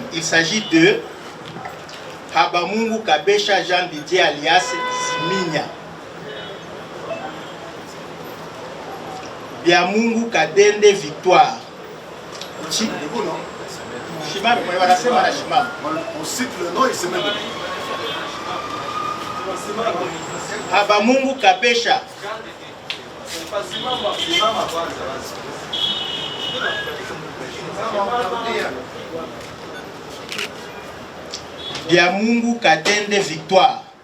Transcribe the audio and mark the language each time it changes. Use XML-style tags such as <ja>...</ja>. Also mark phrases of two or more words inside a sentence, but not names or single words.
<fr>Il s'agit de Habamungu Kabesha Jean Didier alias Siminya, Biamungu Kadende Victoire. On cite le nom, il se met dedans. Habamungu Kabesha Biamungu Kadende Victoire,</fr>